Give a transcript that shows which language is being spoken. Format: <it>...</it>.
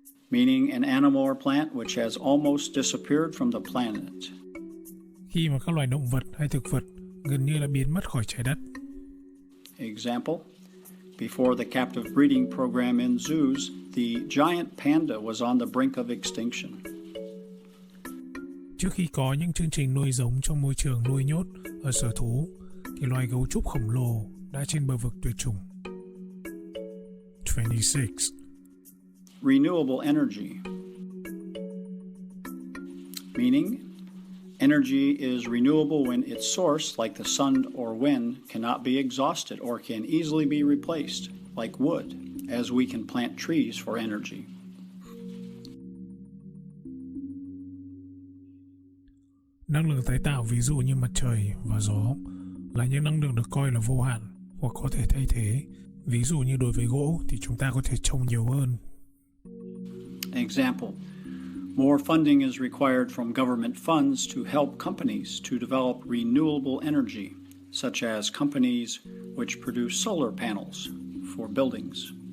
<en>Meaning an animal or plant which has almost disappeared from the planet.</en> <vi>Khi mà các loài động vật hay thực vật gần như đã biến mất khỏi trái đất.</vi> <en>Example: before the captive breeding program in zoos, the giant panda was on the brink of extinction.</en> <vi>Trước khi có những chương trình nuôi giống trong môi trường nuôi nhốt ở sở thú, thì loài gấu trúc khổng lồ đã trên bờ vực tuyệt chủng.</vi> <en>26. Renewable energy. Meaning, energy is renewable when its source, like the sun or wind, cannot be exhausted or can easily be replaced, like wood, as we can plant trees for energy.</en> <vi>Năng lượng tái tạo ví dụ như mặt trời và gió là những năng lượng được coi là vô hạn hoặc có thể thay thế. Ví dụ như đối với gỗ thì chúng ta có thể trồng nhiều hơn.</vi> <en>Example: more funding is required from government funds to help companies to develop renewable energy, such as companies which produce solar panels for buildings.</en>